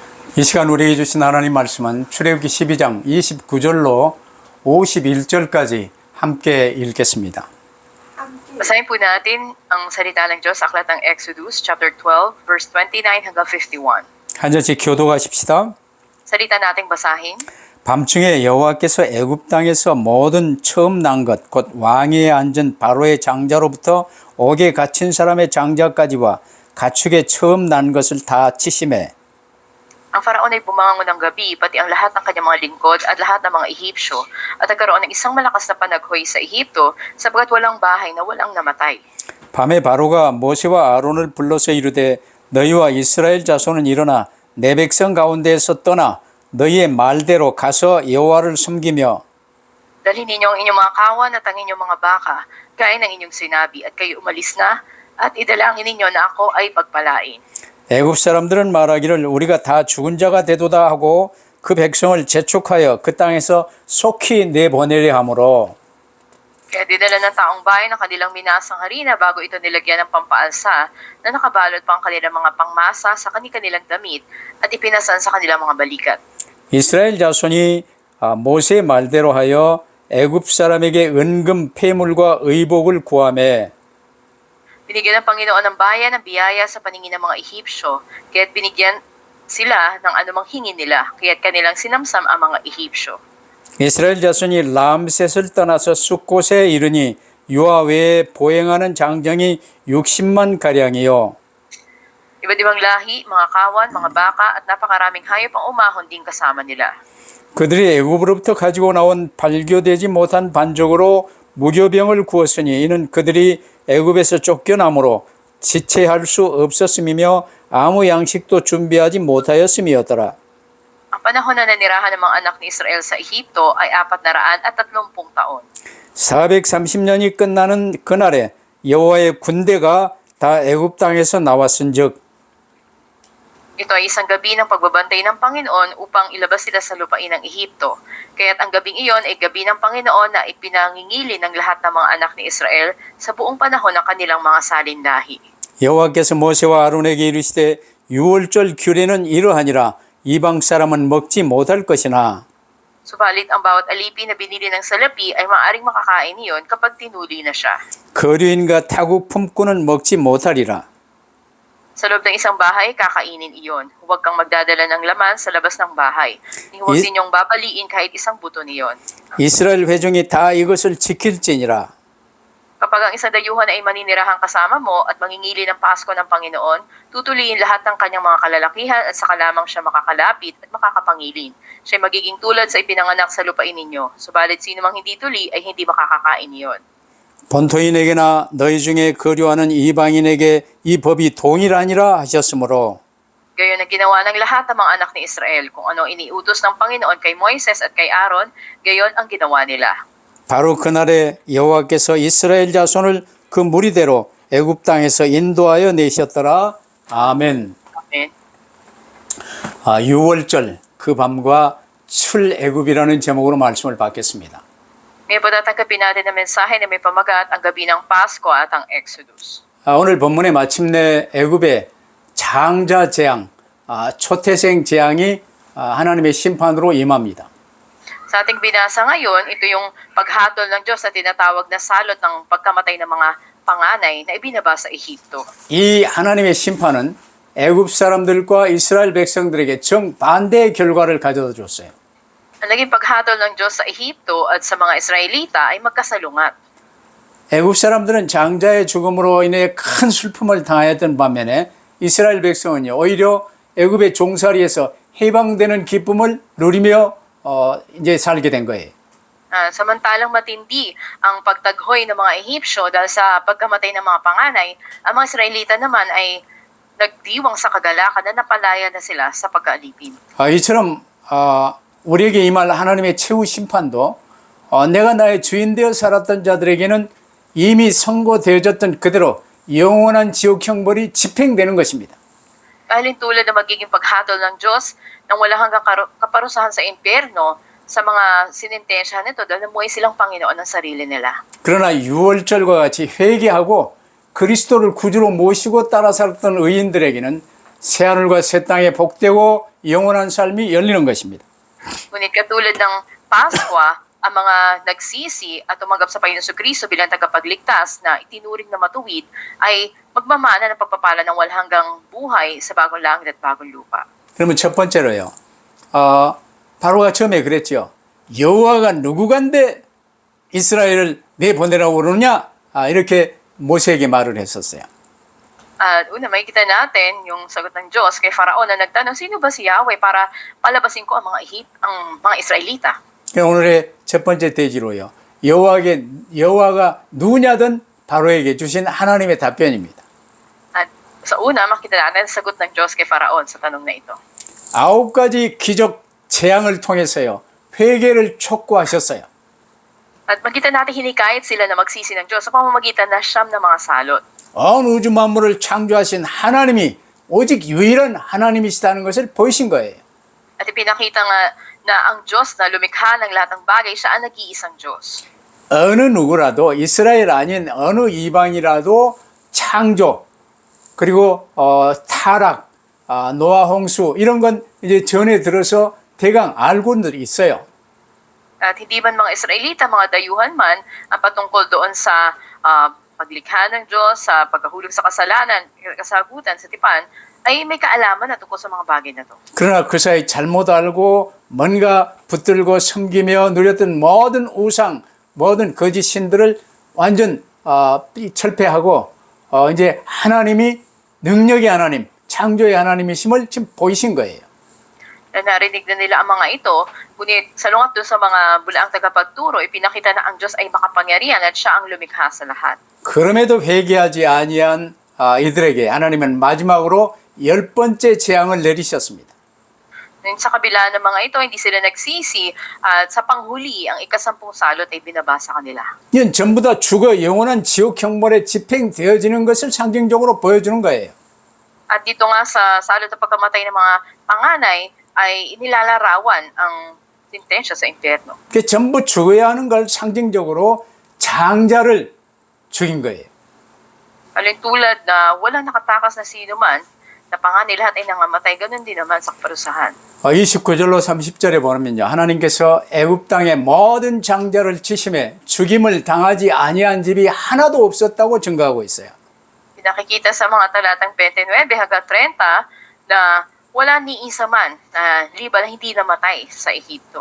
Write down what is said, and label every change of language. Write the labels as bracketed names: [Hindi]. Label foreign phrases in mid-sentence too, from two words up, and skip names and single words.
[Korean] 이 시간 우리에게 주신 하나님 말씀은 출애굽기 12장 29절로 51절까지 함께 읽겠습니다. [Filipino] Basahin po natin ang salita ng Diyos sa aklat ng Exodus [English] chapter 12 verse 29 [Filipino] hanggang 51. [Korean] 한 절씩 교독하십시다. [Filipino] Salita nating basahin. [Korean] 밤중에 여호와께서 애굽 땅에서 모든 처음 난 것 곧 왕위에 앉은 바로의 장자로부터 옥에 갇힌 사람의 장자까지와 가축의 처음 난 것을 다 치심해 [Filipino] Ang Faraon ay bumangon ng gabi, pati ang lahat ng kanyang mga lingkod at lahat ng mga Ehipsyo, at nagkaroon ng isang malakas na panaghoy sa Ehipto, sapagkat walang bahay na walang namatay. [Korean] 밤에 바로가 모세와 아론을 불러서 이르되 너희와 이스라엘 자손은 일어나 내 백성 가운데에서 떠나 너희의 말대로 가서 여호와를 섬기며 [Filipino] Dalhin ninyo ang inyong mga kawan at ang inyong mga baka, gaya ng inyong sinabi, at kayo umalis na, at idalangin ninyo na ako ay pagpalain. [Korean] 애굽 사람들은 말하기를 우리가 다 죽은 자가 되도다 하고 그 백성을 재촉하여 그 땅에서 속히 내보내려 하므로 [Filipino] Kaya dinala ng taong bayan ang kanilang minasang harina bago ito nilagyan ng pampaalsa na nakabalot pa ang kanilang mga pangmasa sa kanilang damit at ipinasan sa kanilang mga balikat. [Korean] 이스라엘 자손이 모세의 말대로 하여 애굽 사람에게 은금 폐물과 의복을 구하매 [Filipino] Binigyan ng Panginoon ng bayan ng biyaya sa paningin ng mga Ehipsyo, kaya't binigyan sila ng anumang hingin nila, kaya't kanilang sinamsam ang mga Ehipsyo. [Korean] 이스라엘 자손이 람셋을 떠나서 숫곳에 이르니 유아 외에 보행하는 장정이 60만 가량이요. [Filipino] Iba't ibang lahi, mga kawan, mga baka, at napakaraming hayop ang umahon din kasama nila. [Korean] 그들이 애굽으로부터 가지고 나온 발교되지 못한 반족으로 무교병을 구웠으니 이는 그들이 애굽에서 쫓겨나므로 지체할 수 없었음이며 아무 양식도 준비하지 못하였음이었더라. [Filipino] Ang panahon na nanirahan ng mga anak ni Israel sa Ehipto ay 430 taon. [Korean] 430년이 끝나는 그날에 여호와의 군대가 다 애굽 땅에서 나왔은즉 [Filipino] Ito ay isang gabi ng pagbabantay ng Panginoon upang ilabas sila sa lupain ng Ehipto. Kaya't ang gabing iyon ay gabi ng Panginoon na ipinangingili ng lahat ng mga anak ni Israel sa buong panahon ng kanilang mga salinlahi. [Korean] 여호와께서 모세와 아론에게 이르시되 유월절 규례는 이러하니라 이방 사람은 먹지 못할 것이나 [Filipino] Subalit ang bawat alipin na binili ng salapi ay maaaring makakain iyon kapag tinuli na siya. [Korean] 거류인과 타국 품꾼은 먹지 못하리라. [Filipino] Sa loob ng isang bahay, kakainin iyon. Huwag kang magdadala ng laman sa labas ng bahay. Huwag ninyong babaliin kahit isang buto niyon. [Korean] 이스라엘 회중이 다 이것을 지킬지니라. [Filipino] Kapag ang isang dayuhan ay maninirahang kasama mo at mangingili ng Pasko ng Panginoon, tutuliin lahat ng kanyang mga kalalakihan at saka lamang siya makakalapit at makakapangilin. Siya magiging tulad sa ipinanganak sa lupain ninyo. Subalit sino mang hindi tuli ay hindi makakakain iyon. [Korean] 본토인에게나 너희 중에 거류하는 이방인에게 이 법이 동일하니라 하셨으므로 [Filipino] Gayon ang ginawa ng lahat ng mga anak ni Israel. Kung ano iniutos ng Panginoon kay Moises at kay Aaron, gayon ang ginawa nila. [Korean] 바로 그날에 여호와께서 이스라엘 자손을 그 무리대로 애굽 땅에서 인도하여 내셨더라. 아멘. [Filipino] Amen. [Korean] 유월절 그 밤과 출애굽이라는 제목으로 말씀을 받겠습니다. [Filipino] Ngayon po tatanggapin natin ang mensahe na may pamagat ang gabi ng Pasko at ang Exodus. [Korean] 오늘 본문에 마침내 애굽의 장자 재앙, 초태생 재앙이 하나님의 심판으로 임합니다. [Filipino] Sa ating binasa ngayon, ito yung paghatol ng Diyos na tinatawag na salot ng pagkamatay ng mga panganay na ibinaba sa Ehipto. [Korean] 이 하나님의 심판은 애굽 사람들과 이스라엘 백성들에게 정반대의 결과를 가져다 줬어요. [Filipino] Ang naging paghatol ng Diyos sa Ehipto at sa mga Israelita ay magkasalungat. [Korean] 애굽 사람들은 장자의 죽음으로 인해 큰 슬픔을 당하였던 반면에 이스라엘 백성은요 오히려 애굽의 종살이에서 해방되는 기쁨을 누리며 이제 살게 된 거예요. [Filipino] Samantalang matindi ang pagtaghoy ng mga Ehipsyo dahil sa pagkamatay ng mga panganay, ang mga Israelita naman ay nagdiwang sa kagalakan na napalaya na sila sa pagkaalipin. [Korean] 이처럼 우리에게 임할 하나님의 최후 심판도 내가 나의 주인 되어 살았던 자들에게는 이미 선고되어졌던 그대로 영원한 지옥 형벌이 집행되는 것입니다. [Filipino] Dahil tulad na magiging paghatol ng Diyos nang wala hanggang kaparusahan sa impyerno sa mga sinintensyahan nito dahil namuhay silang Panginoon ng sarili nila. [Korean] 그러나 유월절과 같이 회개하고 그리스도를 구주로 모시고 따라 살았던 의인들에게는 새하늘과 새 땅에 복되고 영원한 삶이 열리는 것입니다. [Filipino] Ngunit katulad ng Paskwa, ang mga nagsisi at tumanggap sa Panginoon Kristo bilang tagapagligtas na itinuring na matuwid ay magmamana ng pagpapala ng walhanggang buhay sa bagong langit at bagong lupa. [Korean] 그러면 첫 번째로요. 바로가 처음에 그랬죠. 여호와가 누구간데 이스라엘을 내보내라고 그러느냐? 이렇게 모세에게 말을 했었어요. [Filipino] At una, makikita natin yung sagot ng Diyos kay Faraon na nagtanong, sino ba si Yahweh para palabasin ko ang mga Israelita? [Korean] 오늘의 첫 번째 대지로요. 여호와가 누구냐든 바로에게 주신 하나님의 답변입니다. [Filipino] At sa una, makita natin ang sagot ng Diyos kay Faraon sa tanong na ito. [Korean] 9가지 기적 재앙을 통해서요. 회개를 촉구하셨어요. [Filipino] At makita natin hinikayat sila na magsisi ng Diyos sa pamamagitan na siyam na mga salot. [Korean] 온 우주 만물을 창조하신 하나님이 오직 유일한 하나님이시다는 것을 보이신 거예요. [Filipino] At ipinakita nga na ang Diyos na lumikha ng lahat ng bagay, siya ang nag-iisang Diyos. [Korean] 어느 누구라도 이스라엘 아닌 어느 이방이라도 창조 그리고 타락, 노아 홍수 이런 건 이제 전에 들어서 대강 알고는 있어요. [Filipino] At hindi man mga Israelita, mga dayuhan man, ang patungkol doon sa paglikha ng Diyos, sa pagkahulog sa kasalanan, kasagutan sa tipan, ay may kaalaman na tungkol sa mga bagay na to. [Korean] 그러나 그 사이 잘못 알고 뭔가 붙들고 섬기며 누렸던 모든 우상, 모든 거짓 신들을 완전 철폐하고 이제 하나님이 능력의 하나님, 창조의 하나님이심을 지금 보이신 거예요. [Filipino] Na narinig na nila ang mga ito, ngunit salungat doon sa mga bulaang tagapagturo, ipinakita na ang Diyos ay makapangyarihan at siya ang lumikha sa lahat. [Korean] 그럼에도 회개하지 아니한 이들에게 하나님은 마지막으로 10번째 재앙을 내리셨습니다. [Filipino] Ngunit sa kabila ng mga ito, hindi sila nagsisi at sa panghuli, ang ikasampung salot ay binaba sa kanila. [Korean] 이건 전부 다 죽어 영원한 지옥 형벌에 집행되어지는 것을 상징적으로 보여주는 거예요. [Filipino] At dito nga sa salot na pagkamatay ng mga panganay, ay inilalarawan ang sentensya sa impyerno. [Korean] 그 전부 죽어야 하는 걸 상징적으로 장자를 죽인 거예요. [Filipino] Alin tulad na walang nakatakas na sino man, na panganay lahat ay nangamatay, ganun din naman sa kaparusahan. [Korean] 29절로 30절에 보면요. 하나님께서 애굽 땅의 모든 장자를 치심해 죽임을 당하지 아니한 집이 하나도 없었다고 증거하고 있어요. [Filipino] Pinakikita sa mga talatang 29 hanggang 30 na wala ni isa man na liban na hindi namatay sa Ehipto.